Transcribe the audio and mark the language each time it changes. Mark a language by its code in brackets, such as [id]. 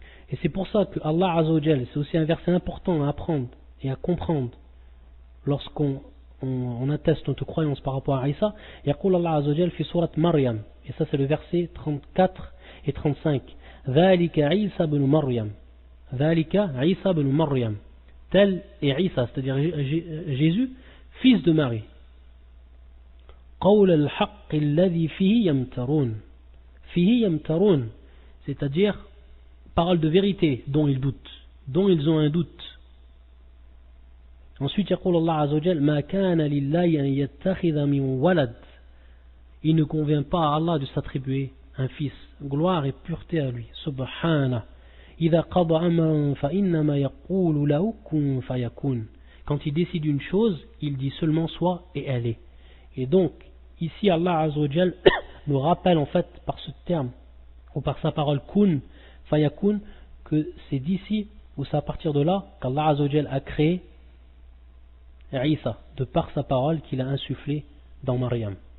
[fr] Et c'est pour ça que Allah Azza wa Jalla, c'est aussi un verset important à apprendre et à comprendre lorsqu'on atteste notre croyance par rapport à Isa. [ar] Yaqul Allah Azza wa Jalla fi surat Maryam, [fr] et ça c'est le verset 34 et 35. [ar] Dhalika Isa ibn Maryam. Dhalika Isa ibn Maryam. [fr] Tel est Isa, c'est-à-dire Jésus, fils de Marie. [ar] قول الحق الذي فيه يمترون. فيه يمترون, [fr] c'est-à-dire parole de vérité dont ils doutent, dont ils ont un doute. Ensuite [ar] يقول الله عز وجل ما كان لله أن يتخذ من ولد. [fr] Il ne convient pas à Allah de s'attribuer un fils. Gloire et pureté à lui. Subhana. [ar] إذا قضى أمرا فإنما يقول له كن فيكون. [fr] Quand il décide une chose, il dit seulement soit et elle est. Et donc, ici Allah Azza wa Jal nous rappelle en fait par ce terme, ou par sa parole [ar] kun, fayakun, [fr] que c'est d'ici, ou c'est à partir de là, qu'Allah Azza wa Jal a créé Isa, de par sa parole qu'il a insufflée dans Maryam.